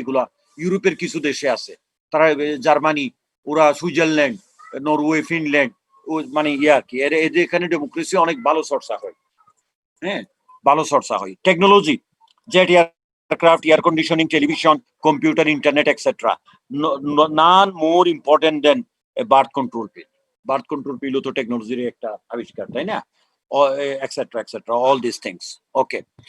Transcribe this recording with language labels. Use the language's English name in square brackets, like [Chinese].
[Bangla] এগুলা ইউরোপের কিছু দেশে আছে, তারা জার্মানি, ওরা সুইজারল্যান্ড, নরওয়ে, ফিনল্যান্ড, মানে আর কি, এদের এখানে ডেমোক্রেসি অনেক ভালো চর্চা হয়। হ্যাঁ, ভালো চর্চা হয়। Technology, jet aircraft, air conditioning, television, computer, internet etcetera. [English] none more important than a birth control pill. [Bangla] Birth control pill তো টেকনোলজির একটা আবিষ্কার, তাই না? Etcetera, [English] all these things. Okay.